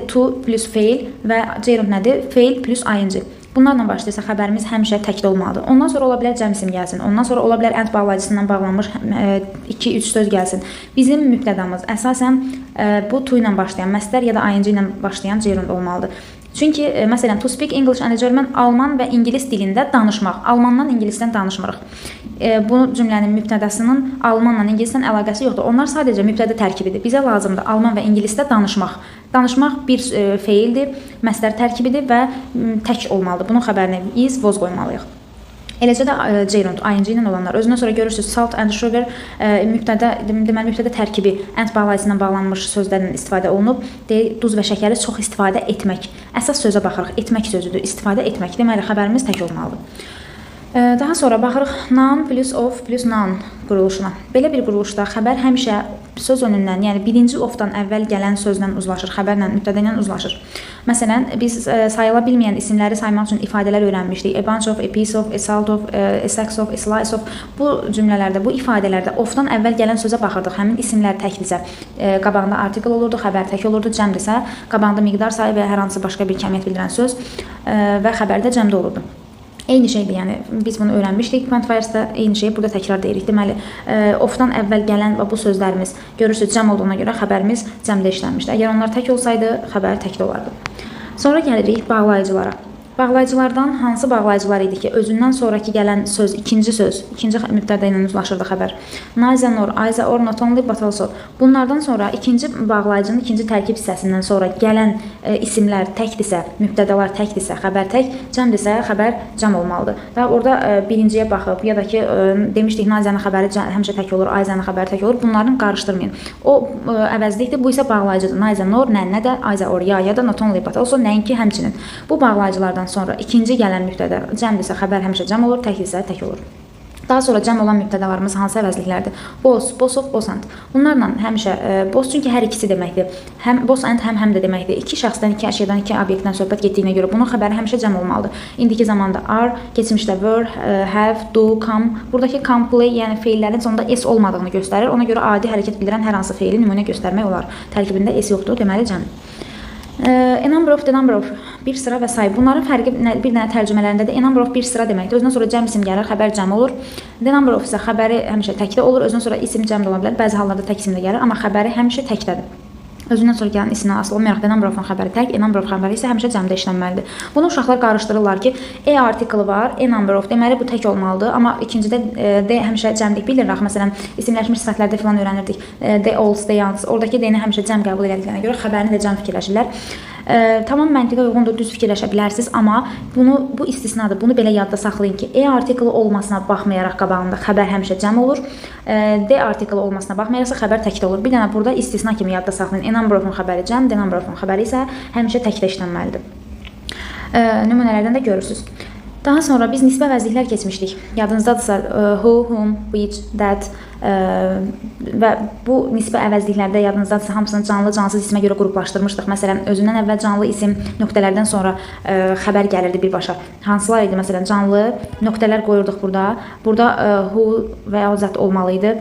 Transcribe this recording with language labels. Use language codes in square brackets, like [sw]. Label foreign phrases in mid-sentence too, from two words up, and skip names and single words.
[en] To plus [az] feil və gerund nədir? [en] Feil plus ing. [az] Bunlarla başlayırsa xəbərimiz həmişə təkdə olmalıdır. Ondan sonra ola bilər cəm isim gəlsin. Ondan sonra ola bilər and bağlayıcısından bağlanmış 2-3 söz gəlsin. Bizim mübtədamız əsasən bu to ilə başlayan məsdər ya da ing ilə başlayan gerund olmalıdır. Çünki, məsələn, [en] to speak English and German, [az] alman və ingilis dilində danışmaq. Almandan ingilisdən danışmırıq. Bu cümlənin mübtədəsinin almanla ingilisdən əlaqəsi yoxdur. Onlar sadəcə mübtədə tərkibidir. Bizə lazımdır alman və ingilisdə danışmaq. Danışmaq bir feildir, məsdər tərkibidir və tək olmalıdır. Bunun xəbərini [en] is, was [az] qoymalıyıq. Eləcə də gerund, ing ilə olanlar. Özündən sonra görürsünüz, [en] salt and sugar [az] deməli mübtədə tərkibi and bağlayıcısından bağlanmış sözlərlə istifadə olunub. Duz və şəkəri çox istifadə etmək. Əsas sözə baxırıq, etmək sözüdür, istifadə etmək. Deməli, xəbərimiz tək olmalıdır. Daha sonra baxırıq [en] noun plus of plus noun [az] quruluşuna. Belə bir quruluşda xəbər həmişə söz önündən, yəni birinci ofdan əvvəl gələn sözlə uzlaşır, xəbərlə, mübtədə ilə uzlaşır. Məsələn, biz sayıla bilməyən isimləri saymaq üçün ifadələr öyrənmişdik. [en] A bunch of, a piece of, a salt of, a sax of, a slice of. [az] Bu cümlələrdə, bu ifadələrdə ofdan əvvəl gələn sözə baxırdıq. Həmin isimlər təkdirsə, qabağında artikel olurdu, xəbər tək olurdu, cəmdirsə, qabağında miqdar sayı və hər hansı başqa bir kəmiyyət bildirən söz və xəbərdə cəmdə olurdu. Eyni şeydir, yəni biz bunu öyrənmişdik. Quantifiers-da eyni şeyi burada təkrar deyirik. Deməli, ofdan əvvəl gələn və bu sözlərimiz görürsüz cəm olduğuna görə xəbərimiz cəmdə işlənmişdi. Əgər onlar tək olsaydı, xəbər təkdə olardı. Sonra gəlirik bağlayıcılara. Bağlayıcılardan hansı bağlayıcılar idi ki, özündən sonraki gələn söz, ikinci mübtədə ilə uzlaşırdı xəbər. [en] Neither nor, either or, not only but also. [az] Bunlardan sonra ikinci bağlayıcının ikinci tərkib hissəsindən sonra gələn isimlər təkdirsə, mübtədələr təkdirsə, xəbər tək, cəmdirsə, xəbər cəm olmalıdır. Daha orada birinciyə baxıb, ya da ki, demişdik, neither'ın xəbəri həmişə tək olur, either'ın xəbəri tək olur. Bunların qarışdırmayın. O əvəzlikdir, bu isə bağlayıcıdır. [en] Neither nor, [az] nə də, [en] either or, [az] ya da [en] not only but also, [az] nəinki həmçinin. Bu bağlayıcılardan sonra ikinci gələn mübtədə cəmdirsə, xəbər həmişə cəm olur, təkdirsə, tək olur. Daha sonra cəm olan mübtədələrimiz hansı əvəzliklərdir? [en] Both, both of, both and. [az] Bunlarla həmişə, both çünki hər ikisi deməkdir. Həm [en] both and [az] həm də deməkdir. İki şəxsdən, iki əşyadan, iki obyektdən söhbət getdiyinə görə bunun xəbəri həmişə cəm olmalıdır. İndiki zamanda are, keçmişdə [en] were, have, do, come. Buradakı come, play, [az] yəni feillərin sonunda s olmadığını göstərir. Ona görə adi hərəkət bildirən hər hansı feili nümunə göstərmək olar. Tərkibində s yoxdur, deməli cəm. [en] A number of, the number of, [az] bir sıra və say. Bunların fərqi bir dənə tərcümələrində də [en] a number of [az] bir sıra deməkdir. Özündən sonra cəm isim gəlir, xəbər cəm olur. [en] The number of [az] isə xəbəri həmişə təkdə olur. Özündən sonra isim cəmdə ola bilər. Bəzi hallarda tək isim də gəlir, amma xəbəri həmişə təkdədir. Özündən sonra gələn isimdən asılı olmayaraq [en] the number of-un [az] xəbəri tək, [en] a number of [az] xəbəri isə həmişə cəmdə işlənməlidir. Bunu uşaqlar qarışdırırlar ki, a artiklı var, [en] a number of, [az] deməli bu tək olmalıdır, amma ikincidə d həmişə cəmlik bildirir. Məsələn, isimləşmiş sifətlərdə filan öyrənirdik. [en] The olds, the youngs. [az] Oradakı d-ni həmişə cəm qəbul edildiyinə görə xəbərini də cəm fikirləşirlər. Tamam məntiqə uyğundur, düz fikirləşə bilərsiniz, amma bu istisnadır. Bunu belə yadda saxlayın ki, a artiklı olmasına baxmayaraq qabağında xəbər həmişə cəm olur. D artiklı olmasına baxmayaraqsa xəbər təkdə olur. Bir dənə burada istisna kimi yadda saxlayın. [en] A number of-un [az] xəbəri cəm, [en] D number of-un [az] xəbəri isə həmişə təkdə işlənməlidir. Nümunələrdən də görürsünüz. Daha sonra biz nisbə əvəzliklər keçmişdik. Yadınızdadırsa, [en] who, whom, which, that [az] və bu nisbə əvəzliklərdə yadınızdadırsa hamısını canlı, cansız isimə görə qruplaşdırmışdıq. Məsələn, özündən əvvəl canlı isim nöqtələrdən sonra xəbər gəlirdi birbaşa. Hansılar idi? Məsələn, canlı nöqtələr qoyurduq burada. Burada who və ya zət olmalı idi.